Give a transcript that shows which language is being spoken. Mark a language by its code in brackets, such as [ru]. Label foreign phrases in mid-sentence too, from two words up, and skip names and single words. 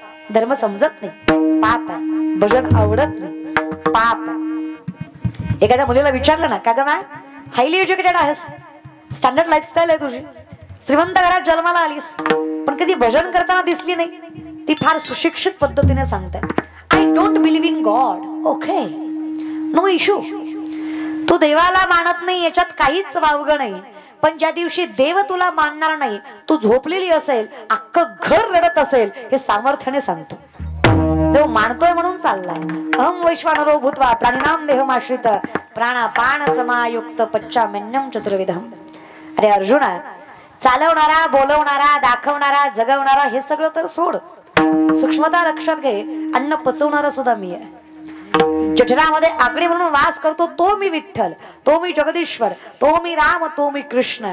[mr] धर्म समजत नाही पाप आहे. भजन आवडत नाही पाप आहे. एखाद्या मुलीला विचारलं ना का ग माय [en] highly educated [mr] आहेस [en] standard lifestyle [mr] आहे तुझी श्रीमंत घरात जन्माला आलीस पण कधी भजन करताना दिसली नाही. ती फार सुशिक्षित पद्धतीने सांगते [en] I don't believe in God. OK no issue. [mr] तू देवाला मानत नाही याच्यात काहीच वावगं नाही. पण ज्या दिवशी देव तुला मानणार नाही तू झोपलेली असेल अख्खं घर रडत असेल हे सामर्थ्याने सांगतो. देव मानतोय म्हणून चाललाय. [sa] अहम वैश्वानरो भूत्वा प्राणिनाम देहमाश्रित प्राणापान समायुक्त पच्चामेन्यम चतुर्विधम. [mr] अरे अर्जुना चालवणारा बोलवणारा दाखवणारा जगवणारा हे सगळं तर सोड. सूक्ष्मता लक्षात घे. अन्न पचवणारा सुद्धा मी आहे. जठरामध्ये आगडी म्हणून वास करतो तो मी विठ्ठल. तो मी जगदीश्वर. तो मी राम. तो मी कृष्ण.